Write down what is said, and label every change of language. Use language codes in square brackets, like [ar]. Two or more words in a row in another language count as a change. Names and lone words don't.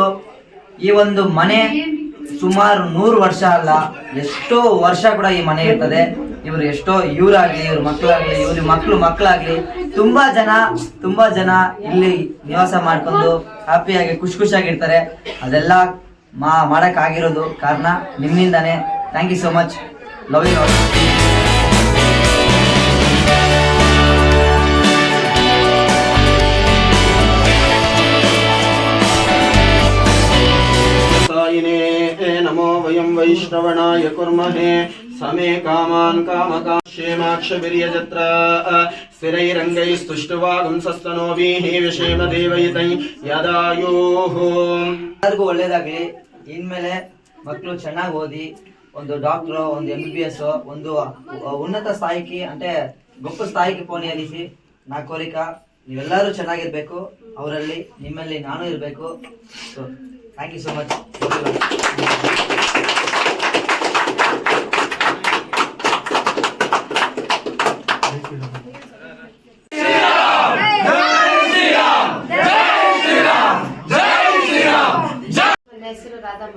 [kn] ಈ ಒಂದು ಮನೆ ಸುಮಾರು 100 ವರ್ಷ ಅಲ್ಲ, ಎಷ್ಟೋ ವರ್ಷ ಕೂಡ ಈ ಮನೆ ಇರ್ತದೆ. ಇವರು ಎಷ್ಟೋ ಇವರಾಗ್ಲಿ, ಇವ್ರ ಮಕ್ಕಳಾಗ್ಲಿ, ಇವ್ರ ಮಕ್ಕಳಾಗ್ಲಿ ತುಂಬಾ ಜನ ಇಲ್ಲಿ ನಿವಾಸ ಮಾಡ್ಕೊಂಡು ಹ್ಯಾಪಿಯಾಗಿ ಖುಷಿಯಾಗಿರ್ತಾರೆ. ಅದೆಲ್ಲ ಮಾಡಕ್ ಆಗಿರೋದು ಕಾರಣ ನಿಮ್ಮಿಂದಾನೆ. [en] thank you so much. love you all. [sa] नमो वयं वैष्णवणाय कुर्महे समे कामान् कामकाक्षेमाक्षवीर्यजत्र स्थिरैरङ्गैस्तुष्टुवागुंसस्तनोभिः विषेम देवयितै यदायुः. [kn] ಎಲ್ಲರಿಗೂ ಒಳ್ಳೇದಾಗ್ಲಿ. ಇನ್ಮೇಲೆ ಮಕ್ಕಳು ಚೆನ್ನಾಗಿ ಓದಿ ಒಂದು ಡಾಕ್ಟರ್, ಒಂದು MBBS, ಒಂದು ಉನ್ನತ ಸ್ಥಾಯಿಗೆ [te] అంటే గొప్ప స్థాయికి పోనీ అనేసి నా కోరిక. [kn] ನೀವೆಲ್ಲರೂ ಚೆನ್ನಾಗಿರ್ಬೇಕು, ಅವರಲ್ಲಿ ನಿಮ್ಮಲ್ಲಿ ನಾನು ಇರಬೇಕು. [en] so thank you so much. [kn] ನನ್ನ ಹೆಸರು ರಾಧಮ್ಮ.